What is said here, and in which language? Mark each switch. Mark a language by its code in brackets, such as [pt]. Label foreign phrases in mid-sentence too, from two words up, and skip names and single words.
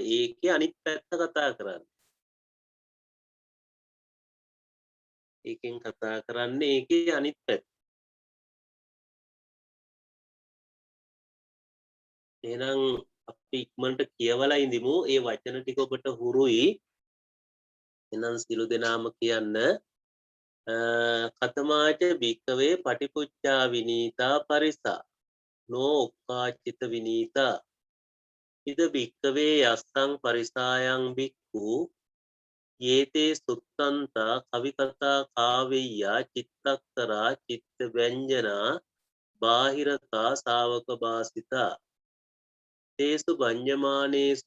[si] ඒකේ අනිත් පැත්ත කතා කරන්නේ. ඒකෙන් කතා කරන්නේ ඒකේ අනිත් පැත්ත. එහෙනම් අපි ඉක්මනට කියවලා ඉඳිමු. ඒ වචන ටික ඔබට හුරුයි. එහෙනම් සිළු දෙනාම කියන්න [pi] කතමාච භික්කවේ පටිපුච්චා විනීතා පරිසා නෝ ඔක්කාචිත විනීතා ඉද භික්කවේ යස්සං පරිසායන් භික්ඛු යේතේ සුත්තන්තා කවිකතා කාවෙය්‍යා චිත්තක්තරා චිත්ත ව්‍යංජනා බාහිරතා ශාවක භාසිතා තේසු භඤ්ඤමානේසු